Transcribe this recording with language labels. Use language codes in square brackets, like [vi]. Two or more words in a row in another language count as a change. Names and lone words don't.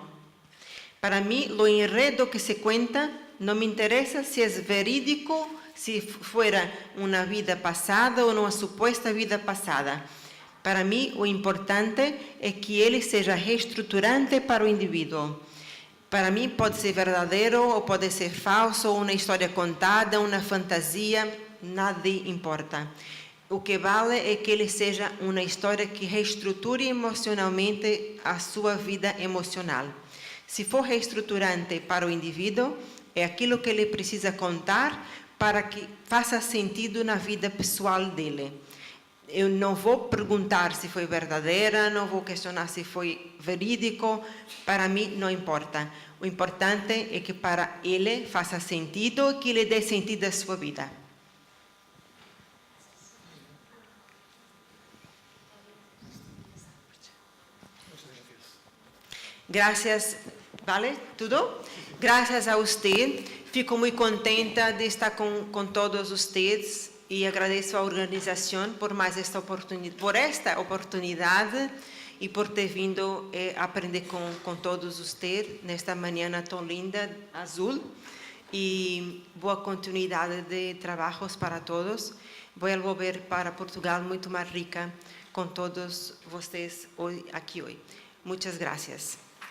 [es] Para mí, lo enredo que se cuenta no me interesa si es verídico, si fuera una vida pasada o una supuesta vida pasada. Para mí, lo importante es que él sea reestructurante para el individuo. Para mí puede ser verdadero o puede ser falso, una historia contada, una fantasía, nada importa. [pt] O que vale é que ele seja uma história que reestruture emocionalmente a sua vida emocional. Se for reestruturante para o indivíduo, é aquilo que ele precisa contar para que faça sentido na vida pessoal dele. Eu não vou perguntar se foi verdadeira, não vou questionar se foi verídico, para mim não importa. O importante é que para ele faça sentido e que ele dê sentido à sua vida. [es] Gracias, ¿vale? ¿Todo? Gracias a usted. Fico muy contenta de estar con todos ustedes y agradezco a organización por esta oportunidad y por [pt] ter vindo [es] a aprender con todos ustedes nesta mañana tan linda, azul. Y boa continuidad de trabajos para todos. Voy a volver para Portugal [pt] muito mais rica [es] con todos ustedes aquí hoy. Muchas gracias.